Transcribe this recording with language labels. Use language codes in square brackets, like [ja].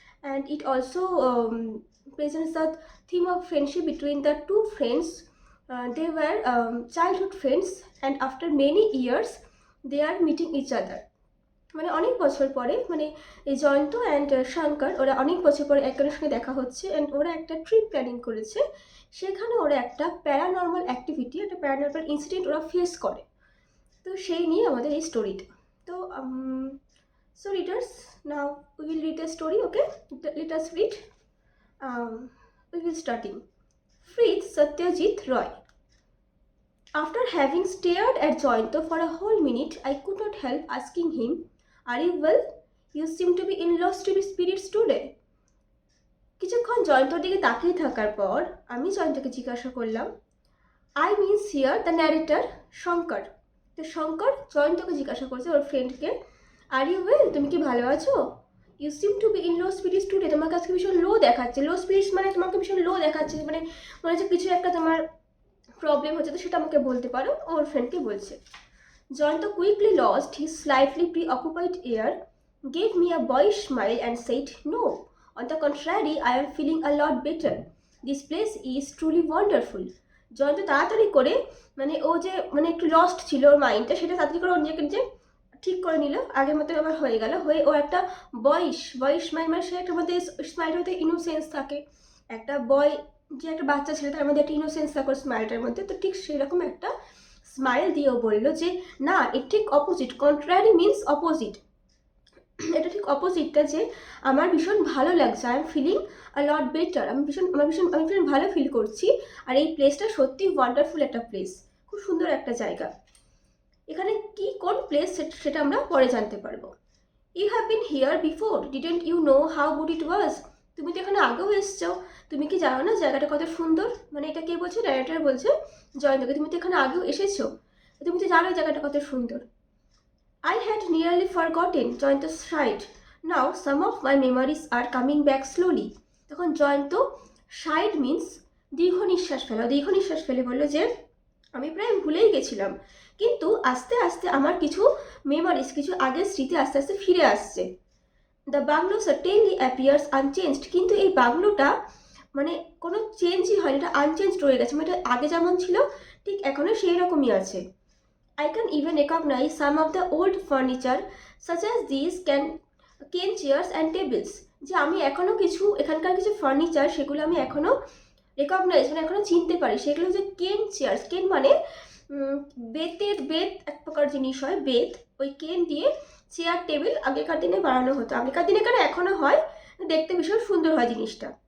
[en] And it also presents the theme of friendship between the two friends. They were childhood friends, and after many years they are meeting each other. [bn] মানে অনেক বছর পরে, মানে এই Jayanta and Shankar ওরা অনেক বছর পরে একজনের সঙ্গে দেখা হচ্ছে, অ্যান্ড ওরা একটা ট্রিপ প্ল্যানিং করেছে। সেখানে ওরা একটা প্যারানর্মাল অ্যাক্টিভিটি, একটা প্যারানর্মাল ইনসিডেন্ট ওরা ফেস করে। তো সেই নিয়ে আমাদের এই স্টোরিটা। তো [en] So readers, now we will read the story. Okay, let us read. We will starting. Fritz Satyajit Ray. After having stared at Jayanto for a whole minute, I could not help asking him, "Are you well? You seem to be in low spirits today." [bn] কিছুক্ষণ জয়ন্তর দিকে তাকিয়ে থাকার পর আমি জয়ন্তকে জিজ্ঞাসা করলাম, [en] I means here the narrator Shankar. [bn] তো শঙ্কর জয়ন্তকে জিজ্ঞাসা করছে, ওর ফ্রেন্ডকে, [en] are you well, [bn] তুমি কি ভালো আছো? [en] you seem to be in low spirits today, [bn] তোমাকে আজকে ভীষণ লো দেখাচ্ছে। লো স্পিরিটস মানে তোমাকে ভীষণ লো দেখাচ্ছে, মানে মনে হচ্ছে কিছু একটা তোমার প্রবলেম হচ্ছে, তো সেটা আমাকে বলতে পারো, ওর ফ্রেন্ডকে বলছে। [en] Jayanto quickly lost his slightly preoccupied air, gave me a boyish smile and said, "No, on the contrary, I am feeling a lot better. This place is truly wonderful." [bn] Jayanta তাড়াতাড়ি করে, মানে ও যে মানে একটু লস্ট ছিল ওর মাইন্ডটা, সেটা তাড়াতাড়ি করে ওর নিজেকে নিজে ঠিক করে নিল, আগের মতো আবার হয়ে গেল। হয়ে ও একটা বয়স স্মাইল, মানে সে একটা মধ্যে স্মাইলের মধ্যে ইনোসেন্স থাকে। একটা বয় যে একটা বাচ্চা ছেলে, তার মধ্যে একটা ইনোসেন্স থাকে স্মাইলটার মধ্যে। তো ঠিক সেরকম একটা স্মাইল দিয়েও বলল যে না, এর ঠিক অপোজিট, কন্ট্রারি মিনস অপোজিট, এটা ঠিক অপোজিটটা, যে আমার ভীষণ ভালো লাগছে, [en] I am feeling a lot better, [bn] আমি ভীষণ ভালো ফিল করছি। আর এই প্লেসটা সত্যি ওয়ান্ডারফুল একটা প্লেস, খুব সুন্দর একটা জায়গা। এখানে কি কোন প্লেস সেটা আমরা পরে জানতে পারবো। [en] You have been here before, didn't you know how good it was? [bn] তুমি তো এখানে আগেও এসছো, তুমি কি জানো না জায়গাটা কত সুন্দর? মানে এটা কে বলছে? ডাইরেক্টর বলছে জয়ন্তকে, তুমি তো এখানে আগেও এসেছো, তুমি তো জানো জায়গাটা কত সুন্দর। [en] I had nearly forgotten, Jayanto sighed. Now some of my memories are coming back slowly. [bn] তখন জয়ন্ত sighed means দীর্ঘ নিঃশ্বাস ফেলে বলল যে আমি প্রায় ভুলেই গেছিলাম, কিন্তু আস্তে আস্তে আমার কিছু মেমোরিজ, কিছু আগের স্মৃতি আস্তে আস্তে ফিরে আসছে। [en] the bungalow certainly appears unchanged, [bn] কিন্তু এই বাংলোটা মানে কোনো চেঞ্জই হয়নি, এটা আনচেঞ্জড রয়ে গেছে, মানে এটা আগে যেমন ছিল ঠিক এখনও সেই রকমই আছে। [en] I can even recognize some of the old furniture such as these cane chairs and tables. [bn] যে আমি এখনো কিছু এখানকার কিছু ফার্নিচার, সেগুলো আমি এখনো রেকগনাইজ, মানে এখনো চিনতে পারি। সেগুলো হচ্ছে কেন চেয়ার্স। কেন মানে বেত এক প্রকার জিনিস হয়, বেত, ওই কেন দিয়ে চেয়ার টেবিল আগেকার দিনে বানানো হতো। আগেকার দিনে কেন এখনো হয়, দেখতে ভীষণ সুন্দর হয় জিনিসটা।